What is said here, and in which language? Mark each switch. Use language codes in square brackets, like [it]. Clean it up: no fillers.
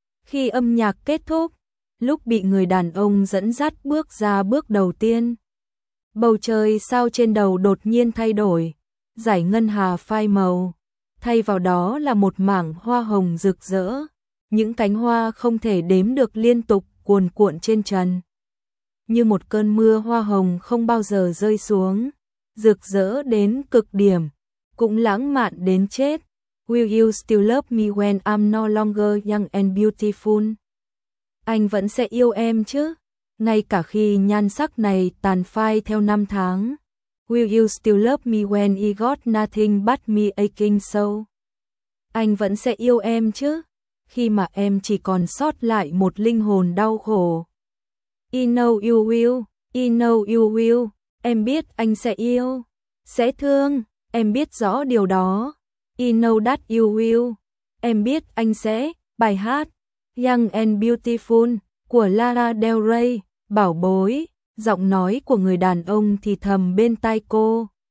[vi] Khi âm nhạc kết thúc, lúc bị người đàn ông dẫn dắt bước ra bước đầu tiên, bầu trời sao trên đầu đột nhiên thay đổi, dải ngân hà phai màu, thay vào đó là một mảng hoa hồng rực rỡ, những cánh hoa không thể đếm được liên tục cuồn cuộn trên trần. Như một cơn mưa hoa hồng không bao giờ rơi xuống, rực rỡ đến cực điểm, cũng lãng mạn đến chết. [en] Will you still love me when I'm no longer young and beautiful? [vi] Anh vẫn sẽ yêu em chứ, ngay cả khi nhan sắc này tàn phai theo năm tháng. [en] Will you still love me when I got nothing but me aching so? [vi] Anh vẫn sẽ yêu em chứ, khi mà em chỉ còn sót lại một linh hồn đau khổ. [en] I know you will, I know you will, [vi] em biết anh sẽ yêu, sẽ thương, em biết rõ điều đó. [en] I know that you will, [vi] em biết anh sẽ. Bài hát Young and Beautiful của Lana Del Rey, bảo bối, giọng nói của người đàn ông thì thầm bên tai cô.